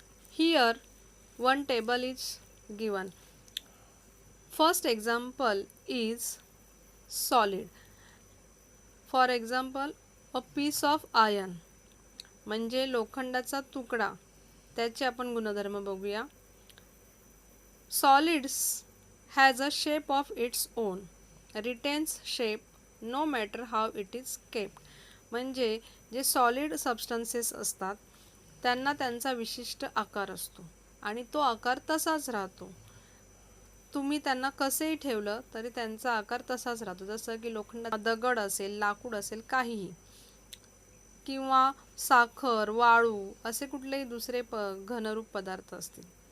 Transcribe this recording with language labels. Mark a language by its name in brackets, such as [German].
[English] Here one table is given. First example is solid. For example, a piece of iron [Marathi] म्हणजे लोखंडाचा तुकडा, त्याचे आपण गुणधर्म बघूया. [English] Solids has a shape of its own, retains shape no matter how it is kept. [Marathi] म्हणजे जे solid substances असतात त्यांना त्यांचा विशिष्ट आकार असतो आणि तो आकार तसाच राहतो. तुम्ही त्यांना कसेही ठेवलं तरी त्यांचा आकार तसाच राहतो. जसं की लोखंडाचा दगड असेल, लाकूड असेल, काहीही, किंवा साखर, वाळू असे कुठलेही दुसरे घनरूप पदार्थ असतील.